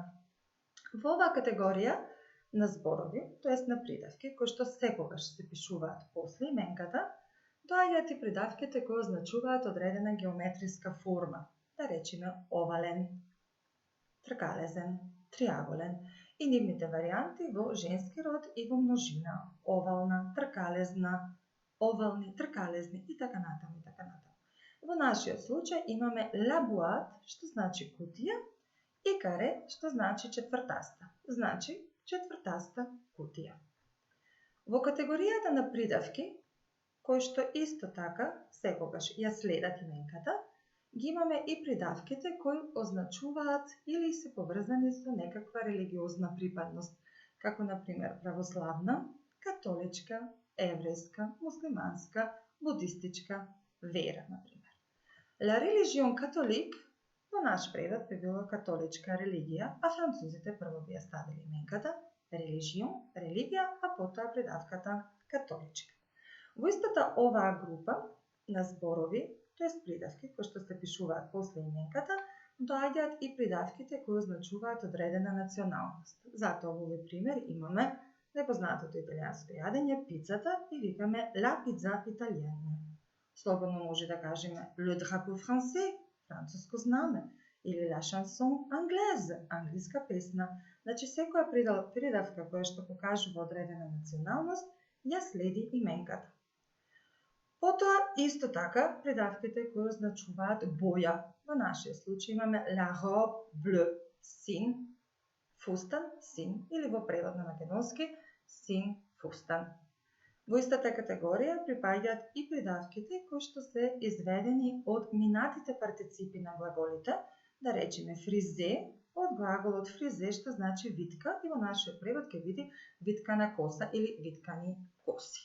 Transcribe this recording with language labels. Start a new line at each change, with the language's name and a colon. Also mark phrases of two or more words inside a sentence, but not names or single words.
Macedonian: Во оваа категорија на зборови, тоест на придавки кои што секогаш се пишуваат после именката, доаѓаат и придавките кои означуваат одредена геометриска форма, да речеме овален, тркалезен, триаголен и нивните варијанти во женски род и во множина, овална, тркалезна, овални, тркалезни и така натаму и така натаму. Во нашиот случај имаме
French: la boîte,
Macedonian: што значи кутија, и carré, што значи четвртаста, значи четвртаста кутија. Во категоријата на придавки кои што исто така секогаш ја следат именката, ги имаме и придавките кои означуваат или се поврзани со некаква религиозна припадност, како на пример православна, католичка, еврејска, муслиманска, будистичка вера, на пример.
French: La religion catholique
Macedonian: во наш превод би било католичка религија, а французите прво би ја ставили именката religion, религија, а потоа придавката католичка. Во истата оваа група на зборови, тоест придавки кои што се пишуваат после именката, доаѓаат и придавките кои означуваат одредена националност. Затоа во овој пример имаме непознатото италијанско јадење, пицата, и викаме
Italian: la pizza italiana.
Macedonian: Слободно може да кажеме
French: le drapeau français,
Macedonian: француско знаме, или
French: la chanson anglaise,
Macedonian: англиска песна. Значи секоја придавка која што покажува одредена националност ја следи именката. Потоа исто така придавките кои означуваат боја. Во нашиот случај имаме
French: la robe bleue,
Macedonian: син, фустан, син, или во превод на македонски син, фустан. Во истата категорија припаѓаат и придавките кои што се изведени од минатите партиципи на глаголите, да речеме фризе, од глаголот фризе што значи витка, и во нашиот превод ќе биде виткана коса или виткани коси.